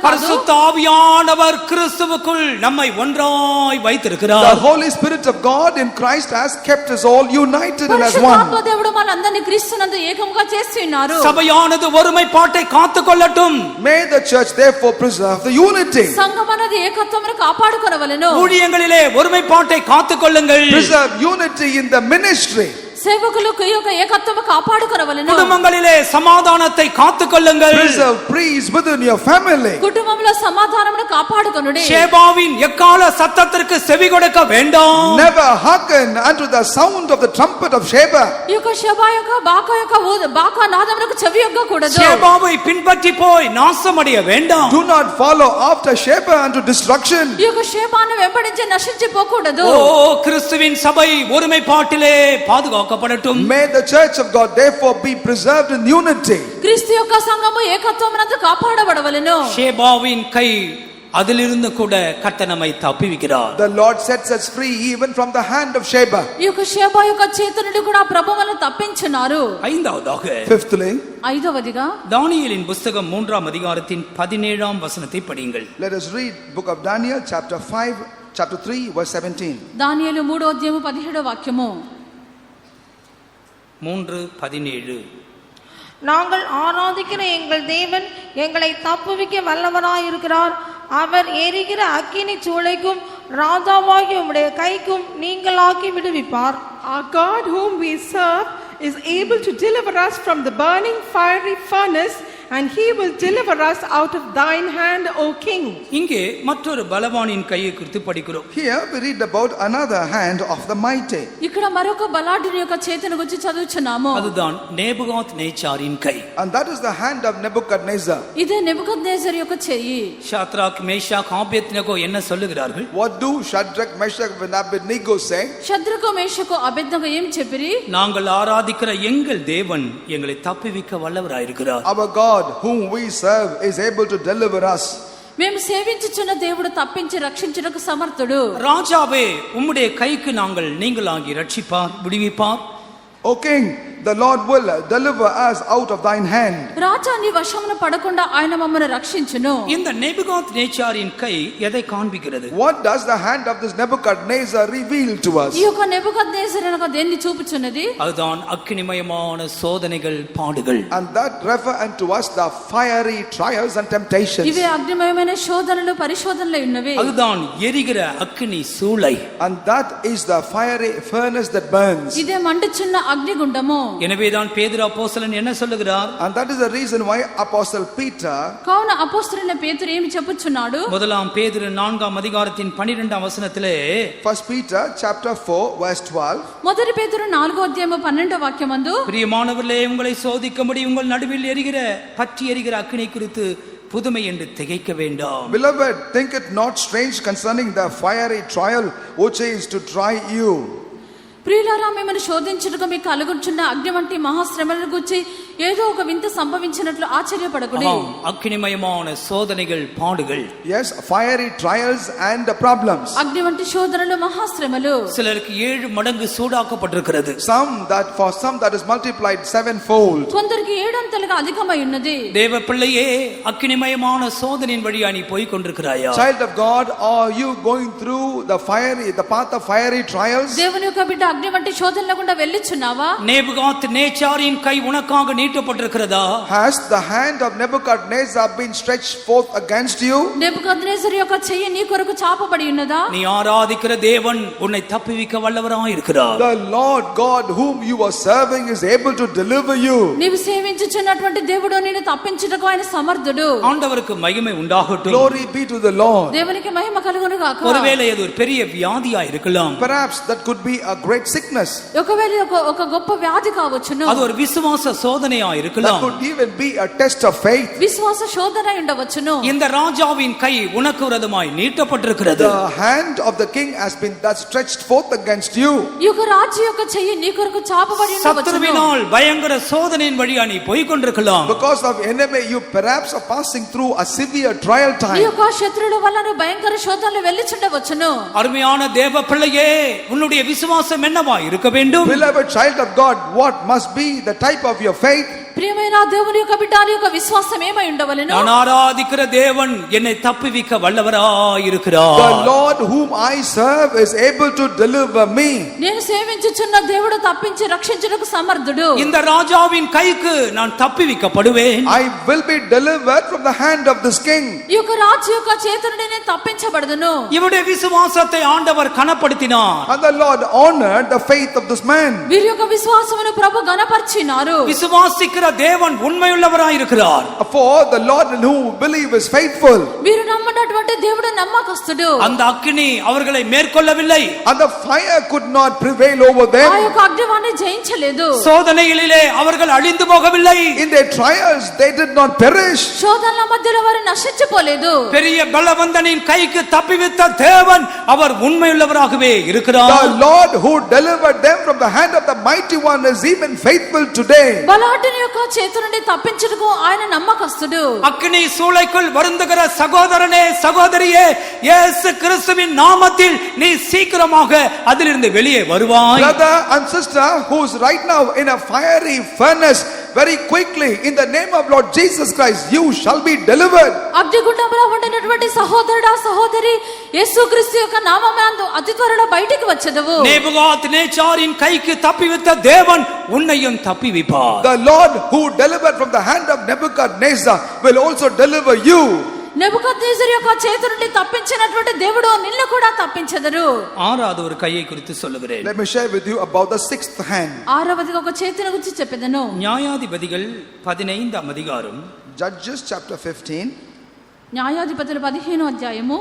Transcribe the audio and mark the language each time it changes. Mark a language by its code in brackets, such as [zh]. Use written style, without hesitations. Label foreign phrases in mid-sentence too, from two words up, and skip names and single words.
[ta] பரிசுத்த ஆவியானவர் கிறிஸ்துவுக்குள் நம்மை ஒன்றாய் [en] The [ta] வைத்திருக்கிறார். [en] Holy Spirit of God in Christ has kept us all united and as [te] పరిశుద్ధాత్మ [en] one. [te] దేవుడు మనందరినీ క్రీస్తునందు ఏకముగా చేసి ఉన్నారు. [ta] சபையானது ஒருமைப்பாட்டை காத்துக்கொள்ளட்டும். [en] May the church therefore preserve the unity. [te] సంఘం అనేది ఏకత్వమును కాపాడుకొనవలెను. [ta] ஊழியங்களிலே ஒருமைப்பாட்டை காத்துக்கொள்ளுங்கள். [en] Preserve unity in the ministry. [te] సేవకులకు ఈ యొక్క ఏకత్వము కాపాడుకొనవలెను. [ta] குடும்பங்களிலே சமாதானத்தை காத்துக்கொள்ளுங்கள். [en] Preserve peace within your family. [te] కుటుంబంలో సమాధానమును కాపాడుకొనుడి. [ta] ஷேபாவின் எக்கால சத்தத்திற்கு செவி கொடுக்க வேண்டாம். [en] Never hearken unto the sound of the trumpet of Sheba. [te] ఈ యొక్క శబా యొక్క బాకా నాదమునకు చెవియొగ్గకూడదు. [ta] ஷேபாவை பின்பற்றி போய் நாசமடைய வேண்டாம். [en] Do not follow after Sheba unto destruction. [te] ఈ యొక్క శేబాను వెంబడించి నశించిపోకూడదు. [ta] ஓ, கிறிஸ்துவின் சபை ஒருமைப்பாட்டிலே பாதுகாக்கப்படட்டும். [en] May the church of God therefore be preserved in unity. [te] క్రీస్తు యొక్క సంఘము ఏకత్వమునందు కాపాడబడవలెను. [ta] ஷேபாவின் கை அதிலிருந்து கூட கர்த்தர் நம்மை தப்புவிக்கிறார். [en] The Lord sets us free even from the hand of Sheba. [te] ఈ యొక్క షేబా యొక్క చేతి నుండి కూడా ప్రభువును తప్పించున్నారు. [ta] ஐந்தாவதாக, [en] Fifthly, [te] ఐదవదిగా [ta] தானியேலின் புஸ்தகம் 3ஆம் அதிகாரத்தின் 17ஆம் வசனத்தை படியுங்கள். [en] let us read book of Daniel chapter 5, chapter 3 verse 17. [te] దానియేలు 3వ అధ్యాయము 17వ వాక్యము. 3:17. [ta] நாங்கள் ஆராதிக்கிற எங்கள் தேவன் எங்களை தப்புவிக்க வல்லவராயிருக்கிறார். அவர் எரிகிற அக்கினி சூளைக்கும் ராஜாவாகிய உம்முடைய கைக்கும் நீங்களாக்கி விடுவிப்பார். [en] Our God whom we serve is able to deliver us from the burning fiery furnace, and he will deliver us out of thine hand, O king. [ta] இங்கே மற்றொரு பலவானின் கையை குறித்து படிக்கிறோம். [en] Here we read about another hand of the mighty. [te] ఇక్కడ మరొక బలాఢ్యుని యొక్క చేతిని గురించి చదువుచున్నాము. [ta] அதுதான் நேபுகாத்நேச்சாரின் கை. [en] And that is the hand of Nebuchadnezzar. [te] ఇదే నెబుకద్నెజర్ యొక్క చెయ్యి. [ta] ஷாத்ராக், மேஷாக், ஆபேத்நேகோ என்ன சொல்லுகிறார்கள்? [en] What do Shadrach, Meshach and Abednego say? [te] శద్రకు మేషకు అబేద్నెగో ఏం చెప్పిరి? [ta] நாங்கள் ஆராதிக்கிற எங்கள் தேவன் எங்களை தப்புவிக்க வல்லவராயிருக்கிறார். [en] Our God whom we serve is able to deliver us. [te] మేము సేవించుచున్న దేవుడు తప్పించి రక్షించుటకు సమర్థుడు. [ta] ராஜாவே உம்முடைய கைக்கு நாங்கள் நீங்களாகி ரட்சிப்பார் விடுவிப்பார். [en] O king, the Lord will deliver us out of thine hand. [te] రాజా నీ వశమున పడకుండా ఆయన మమ్మల్ని రక్షించును. [ta] இந்த நேபுகாத்நேச்சாரின் கை எதை காண்பிக்கிறது? [en] What does the hand of this Nebuchadnezzar reveal to us? [te] ఈ యొక్క నెబుకద్నెజరు అనగా దేన్ని చూపుచున్నది? [ta] அதுதான் அக்கினிமயமான சோதனைகள் பாடுகள். [en] And that refer unto us the fiery trials and temptations. [te] ఇవే అగ్నిమయమైన శోధనలు పరిశోధనలు ఉన్నవి. [ta] அதுதான் எரிகிற அக்கினி சூளை. [en] And that is the fiery furnace that burns. [te] ఇదే మండుచున్న అగ్నిగుండము. [ta] எனவேதான் பேதுரு அப்போஸ்தலன் என்ன சொல்லுகிறார்? [en] And that is the reason why Apostle Peter, [te] కావున అపోస్తలుడైన పేతురు ఏమి చెప్పుచున్నాడు? [ta] முதலாம் பேதுரு 4ஆம் அதிகாரத்தின் 12ஆம் வசனத்திலே [en] 1 Peter chapter 4 verse 12, [te] మొదటి పేతురు 4వ అధ్యాయము 12వ వాక్యమందు, [ta] பிரியமானவர்களே, உங்களை சோதிக்கும்படி உங்கள் நடுவில் எரிகிற பற்றி எரிகிற அக்கினி குறித்து புதுமை என்று திகைக்க வேண்டாம். [en] beloved, think it not strange concerning the fiery trial which is to try you. [te] ప్రియులారా, మిమ్మల్ని శోధించుటకు మీకు కలుగుచున్న అగ్ని వంటి మహాశ్రమలను గురించి ఏదో ఒక వింత సంభవించినట్లు ఆశ్చర్యపడకుడి. [ta] అగ్నిమయமான சோதனைகள் பாடுகள். [en] Yes, fiery trials and the problems. [te] అగ్ని వంటి శోధనలు మహాశ్రమలు. [ta] சிலருக்கு 7 மடங்கு சூடாக்கப்பட்டிருக்கிறது. [en] For some that is multiplied sevenfold. [te] కొందరికి 7 అంతలుగా అధికమై ఉన్నది. [ta] தேவ பிள்ளையே, அக்கினிமயமான சோதனையின் வழியா நீ போய் கொண்டிருக்கிறாயா? [en] Child of God, are you going through the path of fiery trials? [te] దేవుని యొక్క బిడ్డ అగ్ని వంటి శోధనల గుండా వెళ్ళుచున్నావా? [ta] நேபுகாத்நேச்சாரின் கை உனக்காக நீட்டப்பட்டிருக்கிறதா? [en] Has the hand of Nebuchadnezzar been stretched forth against you? [te] నెబుకద్నెజరు యొక్క చెయ్యి నీ కొరకు చాపబడి ఉన్నదా? [ta] நீ ஆராதிக்கிற தேவன் உன்னை தப்புவிக்க வல்லவராய் இருக்கிறார். [en] The Lord God whom you are serving is able to deliver you. [te] నీవు సేవించుచున్నటువంటి దేవుడు నిన్ను తప్పించుటకు ఆయన సమర్థుడు. [ta] ஆண்டவருக்கு மகிமை உண்டாகட்டும். [en] Glory be to the Lord. [te] దేవునికి మహిమ కలుగును గాక. [ta] ஒருவேளை அது ஒரு பெரிய வியாதியா இருக்கலாம். [en] Perhaps that could be a great sickness. [te] ఒకవేళ ఒక గొప్ప వ్యాధి కావచ్చును. [ta] அது ஒரு விசுவாச சோதனையா [en] That [ta] இருக்கலாம். [en] could even be a test of faith. [te] విశ్వాస శోధన ఉండవచ్చును. [ta] இந்த ராஜாவின் கை உனக்கு விரோதமாய் நீட்டப்பட்டிருக்கிறது. [en] The hand of the king has been that stretched forth against you. [te] ఈ యొక్క రాజు యొక్క చెయ్యి నీ కొరకు చాపబడి ఉండవచ్చును. [ta] சத்துருவினால் பயங்கர சோதனையின் வழியா நீ போய் கொண்டிருக்கலாம். [en] Because of enemy, you perhaps are passing through a severe trial [te] ఈ [en] time. [te] యొక్క శత్రువుల వల్ల నువ్వు భయంకర శోధనలు వెళ్ళుచుండవచ్చును. [ta] அருமையான தேவ பிள்ளையே, உன்னுடைய விசுவாசம் என்னவா இருக்க வேண்டும்? [en] Beloved child of God, what must be the type of your faith? [te] ప్రియమైన దేవుని యొక్క బిడ్డ నీ యొక్క విశ్వాసం ఏమై ఉండవలెను? [ta] நான் ஆராதிக்கிற தேவன் என்னை தப்புவிக்க வல்லவராய் இருக்கிறார். [en] The Lord whom I serve is able to deliver me. [te] నేను సేవించుచున్న దేవుడు తప్పించి రక్షించుటకు సమర్థుడు. [ta] இந்த ராஜாவின் கைக்கு நான் தப்புவிக்கப்படுவேன். [en] I will be delivered from the hand of this king. [te] ఈ యొక్క రాజు యొక్క చేతి నుండి నేను తప్పించబడదును. [ta] இவருடைய விசுவாசத்தை ஆண்டவர் கனப்படுத்தினார். [en] And the Lord honored the faith of this man. [te] వీరి యొక్క విశ్వాసమును ప్రభు గణపర్చినారు. [ta] விசுவாசிக்கிற தேவன் உண்மையுள்ளவராய் இருக்கிறார். [en] For the Lord in whom believe is faithful. [te] వీరు నమ్మనటువంటి దేవుడు నమ్మకస్తుడు. [ta] அந்த அக்கினி அவர்களை மேற்கொள்ளவில்லை. [en] And the fire could not prevail over [te] ఆ [en] them. [te] యొక్క అగ్నివాణ్ణి జయించలేదు. [ta] சோதனைகளிலே அவர்கள் அழிந்து போகவில்லை. [en] In their trials they did not perish. [te] శోధనల మధ్యలో వారు నశించిపోలేదు. [ta] பெரிய பலவந்தனின் கைக்கு தப்பிவித்த தேவன் அவர் உண்மையுள்ளவராகவே இருக்கிறார். [en] The Lord who delivered them from the hand of the mighty one is even faithful today. [te] బలాఢ్యుని యొక్క చేతి నుండి తప్పించుటకు ఆయన నమ్మకస్తుడు. [ta] அக்கினி சூளைக்குள் வருந்துகிற சகோதரனே, சகோதரியே, இயேசு கிறிஸ்துவின் நாமத்தில் நீ சீக்கிரமாக அதிலிருந்து வெளியே வருவாய். [en] Brother and sister who's right now in a fiery furnace, very quickly in the name of Lord Jesus Christ you shall be delivered. [te] అగ్నిగుండంలో ఉండినటువంటి సహోదరుడా సహోదరి, యేసుక్రీస్తు యొక్క నామమునందు అతి త్వరలో బయటికి వచ్చెదవు. [ta] நேபுகாத்நேச்சாரின் கைக்கு தப்பிவித்த தேவன் உன்னையும் தப்பிவிப்பார். [en] The Lord who delivered from the hand of Nebuchadnezzar will also deliver you. [te] నెబుకద్నెజరు యొక్క చేతి నుండి తప్పించినటువంటి దేవుడు నిన్ను కూడా తప్పించెదరు. [ta] ஆறாவது ஒரு கையை குறித்து சொல்லுகிறேன். [en] Let me share with you about the sixth hand. [te] ఆరవదిగా ఒక చేతిని గురించి చెప్పెదను. [ta] நியாயாதிபதிகள் 15ஆம் அதிகாரம், [en] Judges chapter 15. [te] న్యాయాధిపతులు 15వ అధ్యాయము